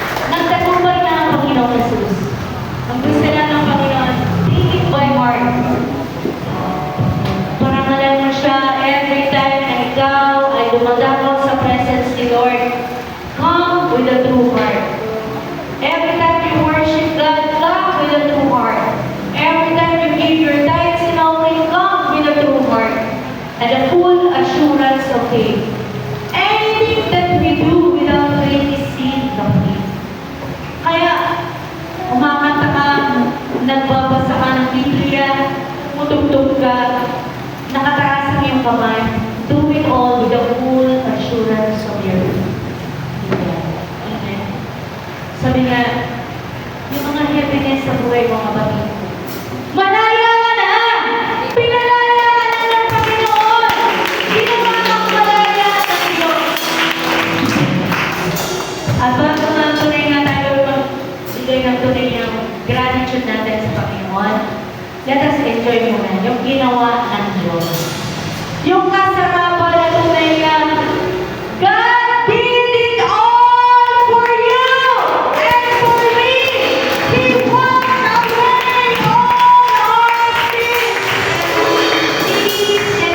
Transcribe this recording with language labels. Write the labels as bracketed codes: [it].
[tl] Nagtagumpay na ang Panginoon Jesus. Ang gusto lang ng Panginoon, [en] take it by heart. [tl] Parangalan mo siya [en] every time [tl] na ikaw ay dumadako sa presence ni Lord. [en] Come with a true heart. Every time you worship God, come with a true heart. Every time you give your tithes and offering, come with a true heart. And a full assurance of faith. Anything that we do without faith is sin complete. [tl] Kaya, umakanta ka, nagbabasa ka ng Biblia, mutugtog ka, nakataas ang iyong kamay, [en] do it all with the full assurance of your faith. [tl] Amen. Sabi nga, yung mga heaviness sa buhay mo, kapatid, malaya ka na! Pinalaya ka na ng Panginoon! Ginawa kang malaya ng Diyos! At bago nga tunay nga tayo magbigay ng tunay ng gratitude natin sa Panginoon, [en] let us enjoy [tl] muna yung ginawa ng Diyos. Yung kasarapan na tunay nga, [en] God did it all for you and for me. He washed away all our sins. Please,